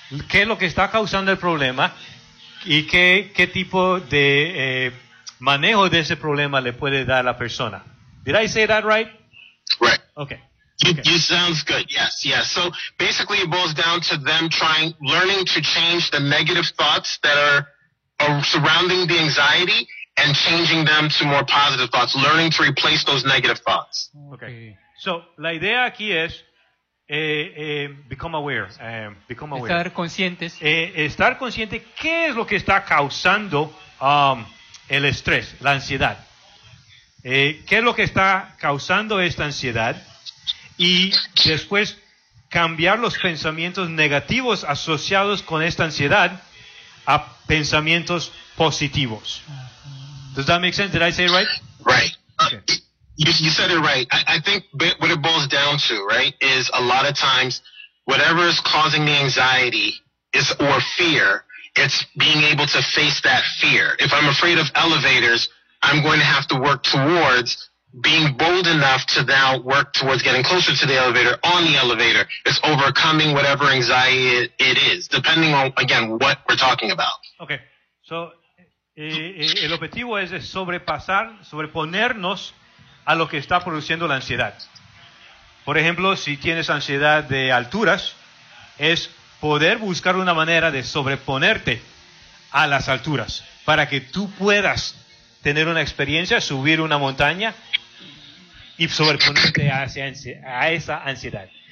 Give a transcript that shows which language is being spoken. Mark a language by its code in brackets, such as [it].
[es] ¿Qué es lo que está causando el problema? ¿Y qué tipo de manejo de ese problema le puede dar a la persona? [en] Did I say that right? Right. Okay. You sounds good. Yes. So basically it boils down to them learning to change the negative thoughts that are surrounding the anxiety and changing them to more positive thoughts, learning to replace those negative thoughts. Okay. So, [es] la idea aquí es [en] become aware. [es] Estar conscientes. Estar consciente qué es lo que está causando el estrés, la ansiedad. ¿Qué es lo que está causando esta ansiedad? Y después cambiar los pensamientos negativos asociados con esta ansiedad a pensamientos positivos. [en] Does that make sense? Did I say it right? Right. Okay. You said it right. I think what it boils down to, right, is a lot of times whatever is causing the anxiety is or fear, it's being able to face that fear. If I'm afraid of elevators, I'm going to have to work towards being bold enough to now work towards getting closer to the elevator, on the elevator. It's overcoming whatever anxiety it is, depending on, again, what we're talking about. Okay. So... [es] el objetivo es sobreponernos a lo que está produciendo la ansiedad. Por ejemplo, si tienes ansiedad de alturas, es poder buscar una manera de sobreponerte a las alturas para que tú puedas tener una experiencia, subir una montaña y sobreponerte a esa ansiedad.